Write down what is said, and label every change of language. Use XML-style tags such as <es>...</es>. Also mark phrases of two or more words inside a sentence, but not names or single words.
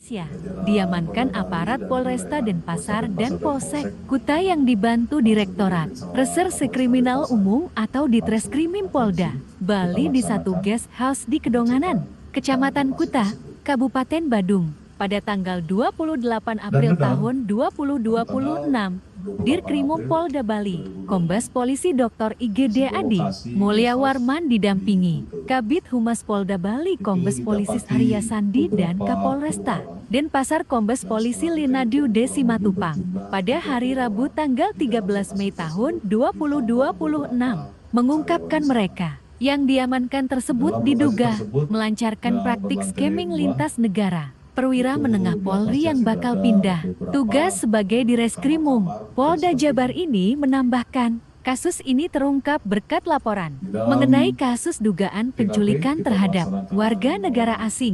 <id>Indonesia. Diamankan aparat Polresta Denpasar dan Polsek Kuta yang dibantu Direktorat Reserse Kriminal Umum atau Ditreskrimim Polda Bali di satu</id> <en>guest house</en> <id>di Kedonganan, Kecamatan Kuta, Kabupaten Badung, pada tanggal 28 April tahun 2026. Dirkrimum Polda Bali, Kombes Polisi Dr. IGD Adi Mulyawarman didampingi Kabid Humas Polda Bali Kombes Polisi Arya Sandi dan Kapolresta Denpasar Kombes Polisi Linadiu D. Simatupang pada hari Rabu tanggal 13 Mei tahun 2026 mengungkapkan mereka yang diamankan tersebut diduga melancarkan praktik scamming lintas negara. Perwira menengah Polri yang bakal pindah tugas sebagai Direskrimum Polda Jabar ini menambahkan, kasus ini terungkap berkat laporan mengenai kasus dugaan penculikan terhadap warga negara asing.</id>